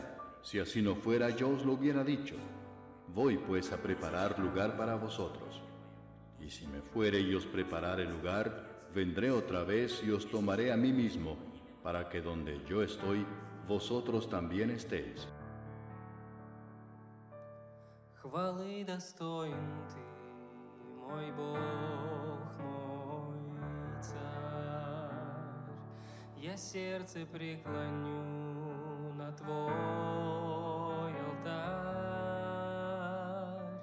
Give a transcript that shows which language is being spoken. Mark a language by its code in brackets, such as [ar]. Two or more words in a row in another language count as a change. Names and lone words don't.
[es] Si así no fuera, yo os lo hubiera dicho. Voy pues a preparar lugar para vosotros. Y si me fuere y os preparare lugar, vendré otra vez y os tomaré a mí mismo, para que donde yo estoy, vosotros también estéis. [ru] Хвалы достоин Ты, мой Бог, мой Царь. Я сердце преклоню на Твой алтарь.